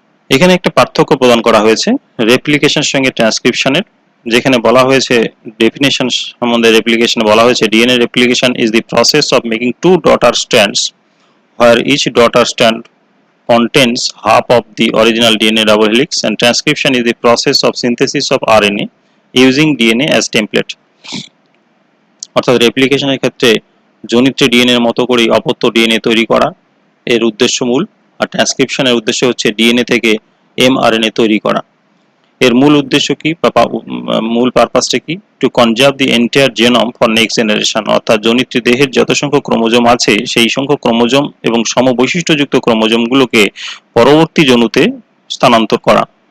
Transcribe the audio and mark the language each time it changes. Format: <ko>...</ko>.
<bn>এখানে একটা পার্থক্য প্রদান করা হয়েছে রেপ্লিকেশনের সঙ্গে ট্রান্সক্রিপশনের, যেখানে বলা হয়েছে ডেফিনেশন সম্বন্ধে রেপ্লিকেশন বলা হয়েছে</bn> <en>DNA replication is the process of making two daughter strands where each daughter strand contains half of the original DNA double helix, and transcription is the process of synthesis of RNA using DNA as template.</en> <bn>অর্থাৎ রেপ্লিকেশনের ক্ষেত্রে জনিত্রী DNA এর মতো করে অপত্য DNA তৈরি করা এর উদ্দেশ্য মূল, আর ট্রান্সক্রিপশনের উদ্দেশ্য হচ্ছে ডিএনএ থেকে এমআরএনএ তৈরি করা। এর মূল উদ্দেশ্য কি বা মূল পারপাসটা কি?</bn> <en>to conserve the entire genome for next generation,</en> <bn>অর্থাৎ জনিত্রী দেহের যত সংখ্যক ক্রোমোজোম আছে সেই সংখ্যক ক্রোমোজোম এবং সমবৈশিষ্ট্যযুক্ত ক্রোমোজোমগুলোকে পরবর্তী জনুতে স্থানান্তর করা।</bn>